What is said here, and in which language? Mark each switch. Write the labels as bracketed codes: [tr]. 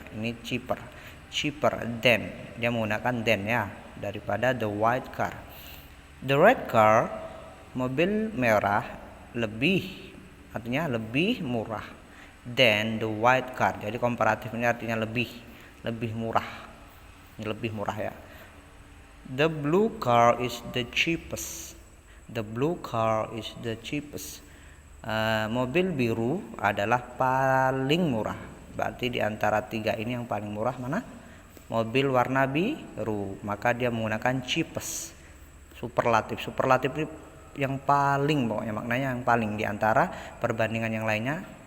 [en] Ini cheaper than, dia menggunakan than ya, daripada the white car. The red car, mobil merah, lebih, artinya lebih murah, than the white car. [id] Jadi komparatif ini artinya lebih murah. Ini lebih murah ya. [en] The blue car is the cheapest. The blue car is the cheapest. [id] Mobil biru adalah paling murah. Berarti di antara tiga ini yang paling murah mana? Mobil warna biru. Maka dia menggunakan cheapest. Superlatif. Superlatif ini yang paling, pokoknya maknanya yang paling di antara perbandingan yang lainnya.